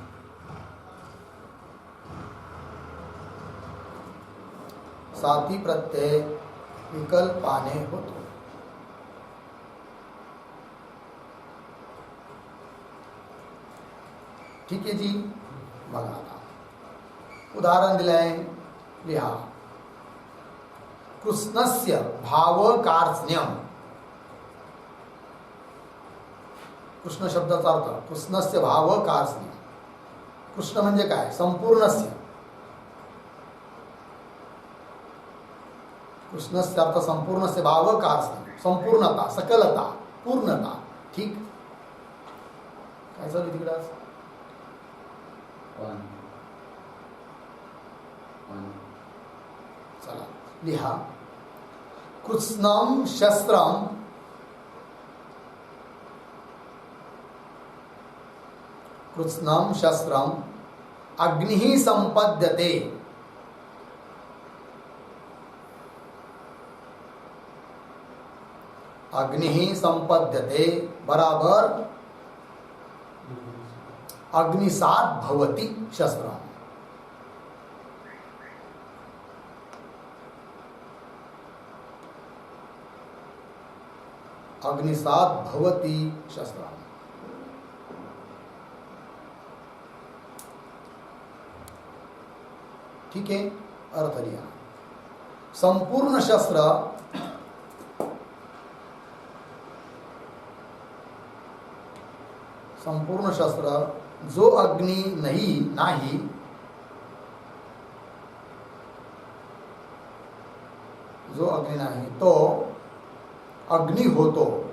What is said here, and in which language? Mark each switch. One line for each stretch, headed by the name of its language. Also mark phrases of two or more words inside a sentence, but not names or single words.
Marathi: साती प्रत्यय विकल्पाने होतो. ठीक आहे जी. बघा आता उदाहरण दिलंय. लिहा.
Sanskrit: कृष्णस्य भावकार्ष्ण्यम.
Marathi: कृष्ण शब्दाचा अर्थ
Sanskrit: कृष्णस्य भावकार्ष्ण्यम.
Marathi: कृष्ण म्हणजे काय? संपूर्णस्य.
Sanskrit: कृष्णस्य अर्थ संपूर्णस्य भावकार्ष्ण्यम.
Marathi: संपूर्णता, सकलता, पूर्णता. ठीक. काय चालू तिकडे आज? चला लिहा.
Sanskrit: कृत्स्नम शस्त्रम. कृत्स्नम शस्त्रम अग्निः संपद्यते. अग्निः संपद्यते बराबर अग्निसात् भवति शस्त्रम्. अग्निसात् भवति शस्त्रम्.
Hindi: ठीक है.
Marathi: अर्थ लिहा. संपूर्ण शस्त्र जो अग्नि नाही जो अग्नी नाही तो अग्नी होतो.